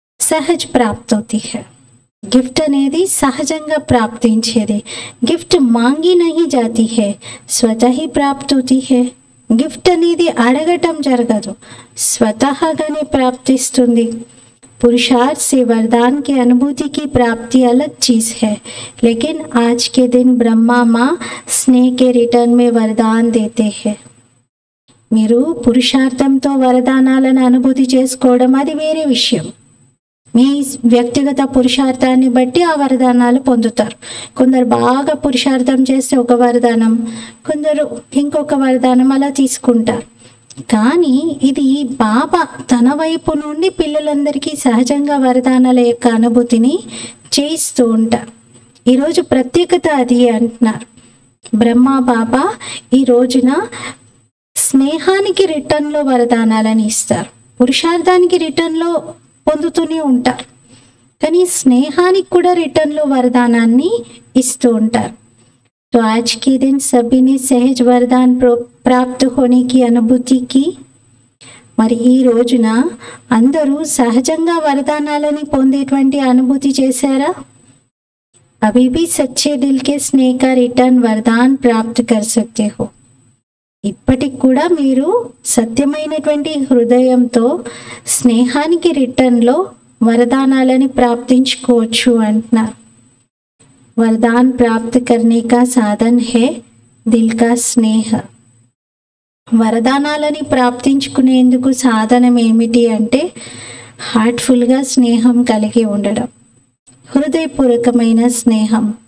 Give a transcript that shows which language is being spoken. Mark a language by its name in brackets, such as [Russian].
[Hindi] సహజ్ ప్రాప్తి అవుతీ high. [Telugu] Gift అనేది సహజంగా ప్రాప్తించేది. [Hindi] గిఫ్ట్ మాంగి నహీ జాతీ హై, స్వతః హీ ప్రాప్తి అవుతీ హై. [Telugu] గిఫ్ట్ అనేది అడగటం జరగదు, స్వతహాగానే ప్రాప్తిస్తుంది. [Hindi] पुरुषार्थ से वरदान की अनुभूति की प्राप्ति अलग चीज है, लेकिन आज के दिन ब्रह्मा माँ स्नेह के रिटर्न में वरदान देते हैं. [Telugu] మీరు పురుషార్థంతో వరదానాలను అనుభూతి చేసుకోవడం అది వేరే విషయం. మీ వ్యక్తిగత పురుషార్థాన్ని బట్టి ఆ వరదానాలు పొందుతారు. కొందరు బాగా పురుషార్థం చేస్తే ఒక వరదానం, కొందరు ఇంకొక వరదానం అలా తీసుకుంటారు. కానీ ఇది బాబా తన వైపు నుండి పిల్లలందరికీ సహజంగా వరదానాల యొక్క అనుభూతిని చేయిస్తూ ఉంటారు. ఈరోజు ప్రత్యేకత అది అంటున్నారు. బ్రహ్మ బాబా ఈ రోజున స్నేహానికి రిటర్న్లో వరదానాలని ఇస్తారు. పురుషార్థానికి రిటర్న్లో పొందుతూనే ఉంటారు, కానీ స్నేహానికి కూడా రిటర్న్లో వరదానాన్ని ఇస్తూ ఉంటారు. [Hindi] तो आज के दिन सभी ने सहज वरदान प्राप्त होने की अनुभूति की. [Telugu] మరి ఈ రోజున అందరూ సహజంగా వరదానాలని పొందేటువంటి అనుభూతి చేశారా? [Hindi] अभी भी सच्चे दिल के स्नेह का रिटर्न वरदान प्राप्त कर सकते हो. [Telugu] ఇప్పటికి కూడా మీరు సత్యమైనటువంటి హృదయంతో స్నేహానికి రిటర్న్లో వరదానాలని ప్రాప్తించుకోవచ్చు అంటున్నారు. [Hindi] वरदान प्राप्त करने का साधन है दिल का स्नेह. [Telugu] వరదానాలని ప్రాప్తించుకునేందుకు సాధనం ఏమిటి అంటే హార్ట్ఫుల్గా స్నేహం కలిగి ఉండడం, హృదయపూర్వకమైన స్నేహం.